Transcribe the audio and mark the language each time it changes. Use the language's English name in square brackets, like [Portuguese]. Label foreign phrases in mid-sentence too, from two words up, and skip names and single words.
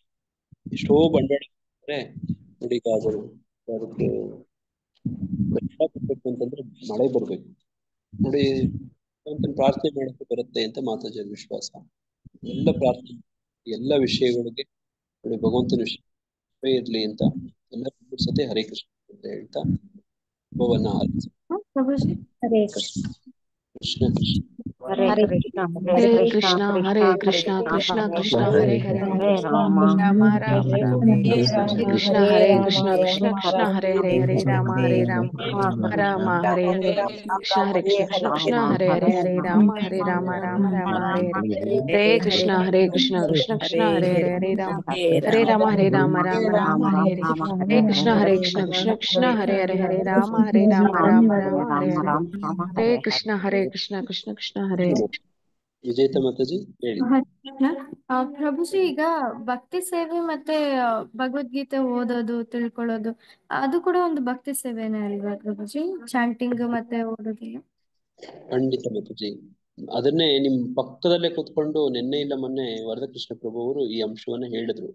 [Kannada] ಎಷ್ಟೋ ಬಂಡವಾಳ ನೋಡಿ ಈಗ ಅದಕ್ಕೆ ಬರ್ಬೇಕು ಅಂತಂದ್ರೆ ಮಳೆ ಬರ್ಬೇಕು. ನೋಡಿ ಪ್ರಾರ್ಥನೆ ಮಾಡಕ್ಕೆ ಬರುತ್ತೆ ಅಂತ ಮಾತಾಜಿಯ ವಿಶ್ವಾಸ. ಎಲ್ಲ ಪ್ರಾರ್ಥನೆ ಎಲ್ಲ ವಿಷಯಗಳಿಗೆ ನೋಡಿ ಭಗವಂತನ ವಿಷಯ ಇರ್ಲಿ ಅಂತ ಎಲ್ಲ ಸತಿ ಹರೇ ಕೃಷ್ಣ ಅಂತ ಹೇಳ್ತಾ ಭಗವನ್ನ ಹರೇ ಕೃಷ್ಣ. ಕೃಷ್ಣ ಕೃಷ್ಣ ಹರೇ ಕೃಷ್ಣ ಹರೇ ಕೃಷ್ಣ ಹರೇ ಕೃಷ್ಣ ಕೃಷ್ಣ ಕೃಷ್ಣ ಹರೇ ಹರೇ ಹರೇ ರಾಮ ರಾಮ ರಾಮ ರಾಮ ಹರೇ ಕೃಷ್ಣ ಹರೇ ಕೃಷ್ಣ ಕೃಷ್ಣ ಕೃಷ್ಣ ಹರೇ ಹರೇ ಹರೇ ರಾಮ ರಾಮ ಹರೇ ಹರೇ ಕೃಷ್ಣ ಹರೇ ಕೃಷ್ಣ ಕೃಷ್ಣ ಹರೇ ಹರೇ ಹರೇ ರಾಮ ರಾಮ ರಾಮ ಹರೇ ಹರೇ ಕೃಷ್ಣ ಹರೇ ಕೃಷ್ಣ ಕೃಷ್ಣ ಕೃಷ್ಣ ಹರೇ ಹರೇ ಹರೇ ರಾಮ ರಾಮ ಹರೇ ಹರೇ ಕೃಷ್ಣ ಹರೇ ಕೃಷ್ಣ ಕೃಷ್ಣ ಕೃಷ್ಣ ಹರೇ ಹರೇ ಹರೇ ರಾಮ ರಾಮ ಹರೇ ಹರೇ ಕೃಷ್ಣ ಹರೇ ಕೃಷ್ಣ ಕೃಷ್ಣ ಕೃಷ್ಣ ಹರೇ ವಿಜೇತ ಮಾತಾಜಿ ಹೇಳಿ. ಪ್ರಭುಜಿ, ಈಗ ಭಕ್ತಿ ಸೇವೆ ಮತ್ತೆ ಭಗವದ್ಗೀತೆ ಓದೋದು ತಿಳ್ಕೊಳ್ಳೋದು ಅದು ಕೂಡ ಒಂದು ಭಕ್ತಿ ಸೇವೆನೇ ಅಲ್ವಾ ಪ್ರಭುಜಿ? ಚಾಂಟಿಂಗ್ ಮತ್ತೆ ಓದೋದೆಲ್ಲ. ಖಂಡಿತ ಮಾತಾಜಿ. ಅದನ್ನೇ ನಿಮ್ ಪಕ್ಕದಲ್ಲೇ ಕೂತ್ಕೊಂಡು ನಿನ್ನೆ ಇಲ್ಲ ಮೊನ್ನೆ ವರದಕೃಷ್ಣ ಪ್ರಭು ಅವರು ಈ ಅಂಶವನ್ನ ಹೇಳಿದ್ರು.